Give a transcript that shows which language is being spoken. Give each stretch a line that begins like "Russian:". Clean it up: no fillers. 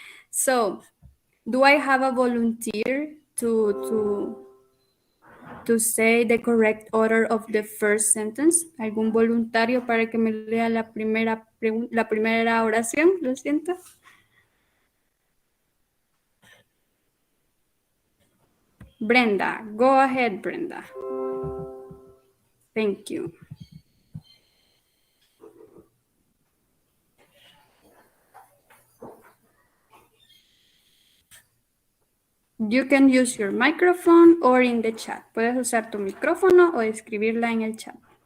English: So, do I have a volunteer to say the correct order of the first sentence?
Spanish: ¿Algún voluntario para que me lea la primera oración? Lo siento.
English: Brenda, go ahead, Brenda. Thank you. You can use your microphone or in the chat.
Spanish: Puedes usar tu micrófono o escribirla en el chat.